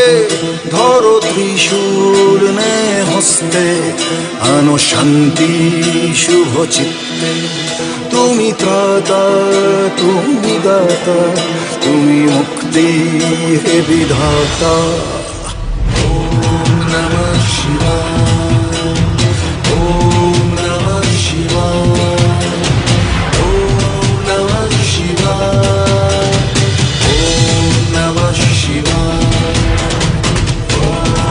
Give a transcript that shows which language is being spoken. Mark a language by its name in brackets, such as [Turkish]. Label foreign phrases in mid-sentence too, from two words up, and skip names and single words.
[Bangla] ধরো ত্রিশূল নে হস্তে আনো শান্তি শুভ চিত্তে। তুমি ত্রাতা তুমি দাতা তুমি মুক্তি হে বিধাতা। [Sanskrit] ওম নমঃ শিবায়। ওম নমঃ শিবায়। ওম নমঃ শিবায়। ওম নমঃ শিবায়। ওম